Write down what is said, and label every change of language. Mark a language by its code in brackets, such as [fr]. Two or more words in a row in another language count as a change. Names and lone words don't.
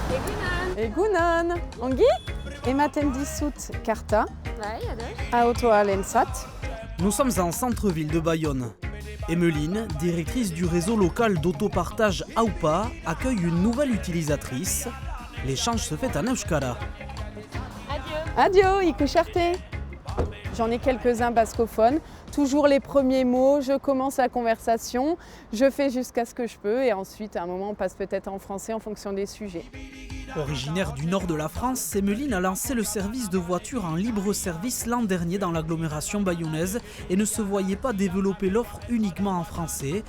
[eu] Egunon, ongi? Ematen dizut karta, ahotoa lensat. [fr] Nous sommes en centre-ville de Bayonne. Emmeline, directrice du réseau local d'autopartage AUPA, accueille une nouvelle utilisatrice. L'échange se fait en euskara. [eu] Adio, ikusharte. [fr] J'en ai quelques-uns bascophones. Toujours les premiers mots, je commence la conversation, je fais jusqu'à ce que je peux et ensuite à un moment on passe peut-être en français en fonction des sujets. Originaire du nord de la France, Emmeline a lancé le service de voiture en libre service l'an dernier dans l'agglomération bayonnaise et ne se voyait pas développer l'offre uniquement en français.